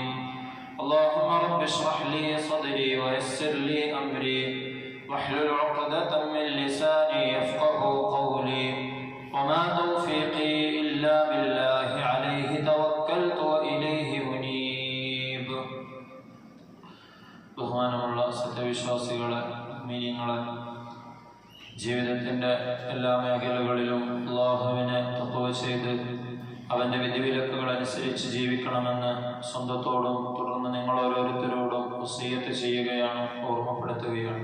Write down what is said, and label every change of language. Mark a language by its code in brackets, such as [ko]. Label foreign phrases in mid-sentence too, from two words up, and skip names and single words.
[ar] اللهم رب اشرح لي صدري ويسر لي أمري واحلل عقدة من لساني يفقه قولي وما توفيقي إلا بالله عليه توكلت وإليه أنيب. [ml] ബഹുമാനമുള്ള സത്യവിശ്വാസികളെ, മുഅ്മിനീങ്ങളെ, ജീവിതത്തിൻ്റെ എല്ലാ മേഖലകളിലും അല്ലാഹുവിനെ തഖ്വ ചെയ്ത് അവൻ്റെ വിധിവിലക്കുകൾ അനുസരിച്ച് ജീവിക്കണമെന്ന് സ്വന്തത്തോടും തുടർന്ന് നിങ്ങൾ ഓരോരുത്തരോടും വസിയ്യത്ത് ചെയ്യുകയാണ്, ഓർമ്മപ്പെടുത്തുകയാണ്.